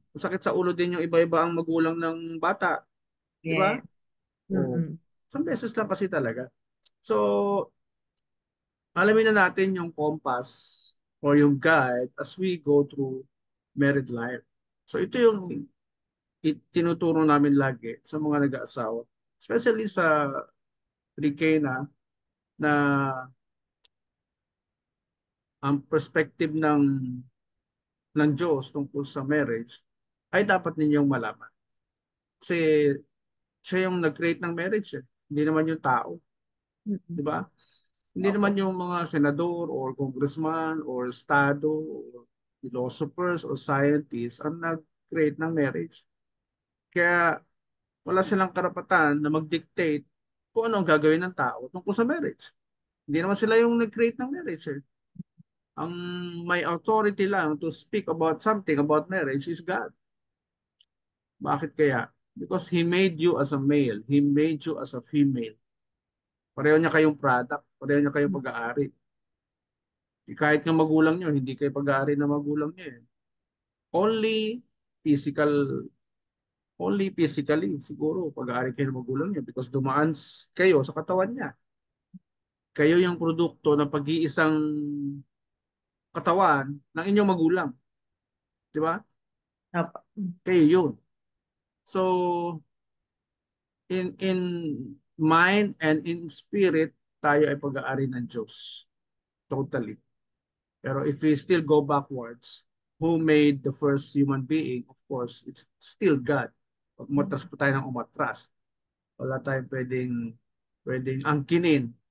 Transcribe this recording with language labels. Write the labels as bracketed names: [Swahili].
[Filipino] Masakit sa ulo din yung iba-iba ang magulang ng bata. Di ba? [English] Yeah. [Filipino] Oo. Mm-mm. Isang beses lang kasi talaga. So, alamin na natin yung compass or yung guide [English] as we go through married life. [Filipino] So, ito yung tinuturo namin lagi sa mga nag-aasawa. Especially sa pre-K na ang perspective ng Diyos tungkol sa marriage ay dapat ninyong malaman. Kasi siya yung nag-create ng marriage. Hindi naman yung tao. Di Mm-mm. ba? Hindi naman Opo. yung mga senador or congressman or estado or philosophers or scientists ang nag-create ng marriage. Kaya wala silang karapatan na mag-dictate kung ano ang gagawin ng tao tungkol sa marriage. Hindi naman sila yung nag-create ng marriage. [English] Ang may authority lang to speak about something about marriage is God. [Filipino] Bakit kaya? [English] Because He made you as a male. He made you as a female. [Filipino] Pareho niya kayong product. Pareho niya kayong pag-aari. Kahit nga magulang niyo, hindi kayo pag-aari na magulang niyo. [English] Only physical, only physically [Filipino] siguro pag-aari kayo ng magulang niyo because dumaan kayo sa katawan niya. Kayo yung produkto ng pag-iisang katawan ng inyong magulang. Di ba? Opo. Kayo yun. [English] So, in mind and in spirit, [Filipino] tayo ay pag-aari ng Diyos. [English] Totally. Pero if we still go backwards, who made the first human being? Of course, it's still God. [Filipino] Pag umatras po tayo ng umatras, wala tayong pwedeng angkinin.